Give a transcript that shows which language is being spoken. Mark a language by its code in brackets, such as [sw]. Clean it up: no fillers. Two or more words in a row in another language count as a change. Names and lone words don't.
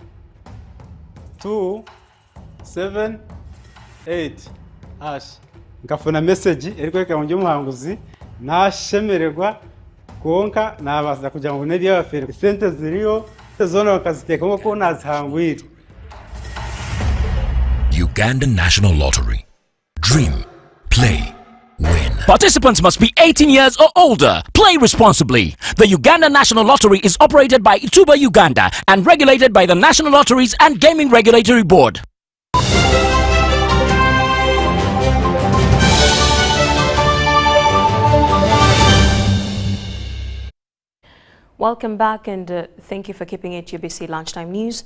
[nyn] 278 hash ngafuna message erikweka mu njyo muhanguzi nashemererwa konka nabaza kugira ngo neri yabafere sente ziriyo zona bakaziteka ko nazihangwira. [en] Uganda National Lottery. Dream, play, win. Participants must be 18 years or older. Play responsibly. The Uganda National Lottery is operated by Tuba Uganda and regulated by the National Lotteries and Gaming Regulatory Board. Welcome back and thank you for keeping it UBC Lunchtime News.